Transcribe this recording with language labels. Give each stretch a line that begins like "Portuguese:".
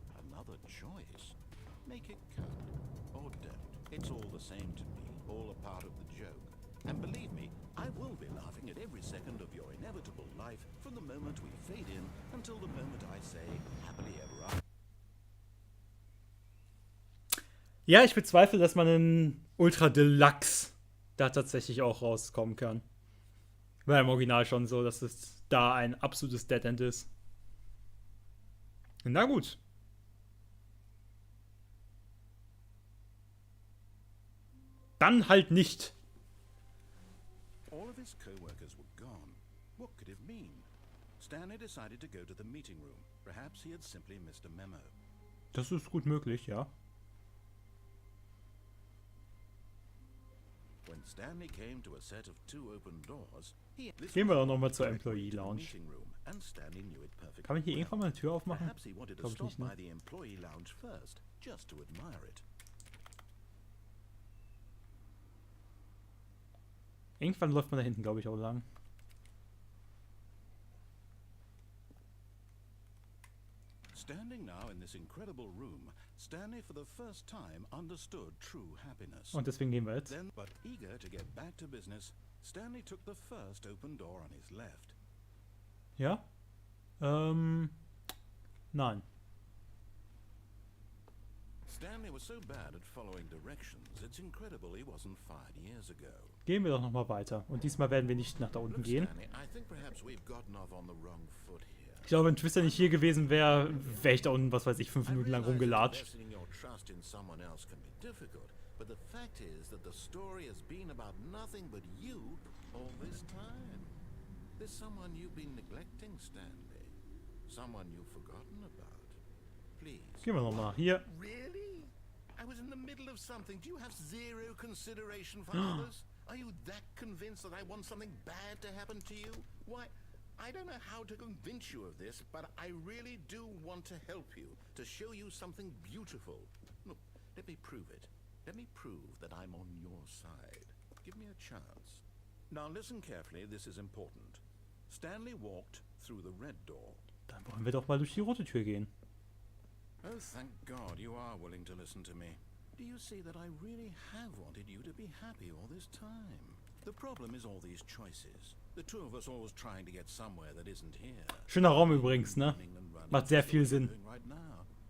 English: Another choice. Make it count, or don't. It's all the same to me, all a part of the joke. And believe me, I will be laughing at every second of your inevitable life from the moment we fade in until the moment I say, happily ever after.
German: Ja, ich bezweifle, dass man in Ultra Deluxe da tatsächlich auch rauskommen kann. War im Original schon so, dass es da ein absolutes Dead End ist. Na gut. Dann halt nicht.
English: All of his co-workers were gone. What could it mean? Stanley decided to go to the meeting room. Perhaps he had simply missed a memo.
German: Das ist gut möglich, ja.
English: When Stanley came to a set of 2 open doors,
German: Gehen wir doch nochmal zur Employee Lounge.
English: and Stanley knew it perfectly.
German: Kann man hier irgendwann mal eine Tür aufmachen?
English: Perhaps he wanted to
German: Glaub ich
English: stop
German: nicht, ne?
English: by the employee lounge first, just to admire it.
German: Irgendwann läuft man da hinten, glaube ich, auch lang.
English: Standing now in this incredible room, Stanley for the first time understood true happiness.
German: Und deswegen gehen wir jetzt.
English: Then, but eager to get back to business, Stanley took the first open door on his left.
German: Ja? Nein.
English: Stanley was so bad at following directions, it's incredible he wasn't fired years ago.
German: Gehen wir doch nochmal weiter. Und diesmal werden wir nicht nach da unten
English: Look,
German: gehen.
English: Stanley, I think perhaps we've gotten off on the wrong foot here.
German: Ich glaube, wenn Twister nicht hier gewesen wäre, wäre ich da unten, was weiß ich, 5
English: I
German: Minuten lang
English: realize that
German: rumgelatscht.
English: investing your trust in someone else can be difficult, But the fact is that the story has been about nothing but you all this time. There's someone you've been neglecting, Stanley. Someone you've forgotten about. Please.
German: Gehen wir nochmal. Hier.
English: Really? I was in the middle of something. Do you have zero consideration for others? Are you that convinced that I want something bad to happen to you? Why, I don't know how to convince you of this, but I really do want to help you, to show you something beautiful. Look, let me prove it. Let me prove that I'm on your side. Give me a chance. Now listen carefully, this is important. Stanley walked through the red door.
German: Dann wollen wir doch mal durch die rote Tür gehen.
English: Oh, thank God you are willing to listen to me. Do you see that I really have wanted you to be happy all this time? The problem is all these choices. The two of us always trying to get somewhere that isn't here.
German: Schöner Raum übrigens, ne? Macht sehr viel Sinn.
English: Right now.